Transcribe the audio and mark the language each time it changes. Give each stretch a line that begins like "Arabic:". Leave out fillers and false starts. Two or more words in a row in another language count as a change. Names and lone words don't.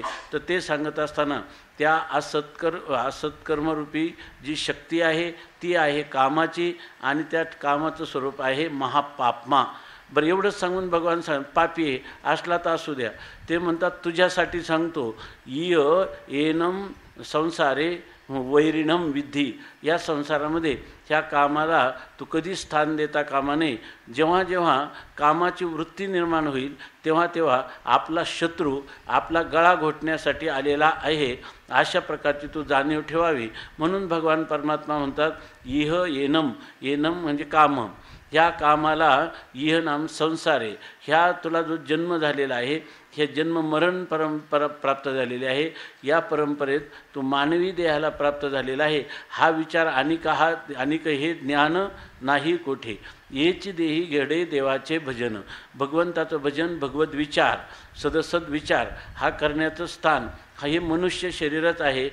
Marathi: तर ते सांगत असताना त्या असत्कर्मरूपी जी शक्ती आहे ती आहे कामाची, आणि त्या कामाचं स्वरूप आहे महापापमा. बरं, एवढंच सांगून भगवान पापी आहे असला तर असू द्या. ते म्हणतात तुझ्यासाठी सांगतो,
Sanskrit: इय एनम संसारे वैरिणम विद्धी.
Marathi: या संसारामध्ये ह्या कामाला तू कधी स्थान देता कामा नये. जेव्हा जेव्हा कामाची वृत्ती निर्माण होईल तेव्हा तेव्हा आपला शत्रू आपला गळा घोटण्यासाठी आलेला आहे अशा प्रकारची तू जाणीव ठेवावी. म्हणून भगवान परमात्मा म्हणतात
Sanskrit: इह एनम.
Marathi: एनम म्हणजे काम. ह्या कामाला
Sanskrit: इह नाम संसारे.
Marathi: ह्या तुला जो जन्म झालेला आहे हे जन्म मरण परंपरा प्राप्त झालेले आहे. या परंपरेत तू मानवी देहाला प्राप्त झालेला आहे. हा विचार अनिक हे ज्ञान नाही कोठे. येची देही घेडे देवाचे भजन. भगवंताचं भजन, भगवत विचार, सदसद विचार हा करण्याचं स्थान हे मनुष्य शरीरच आहे.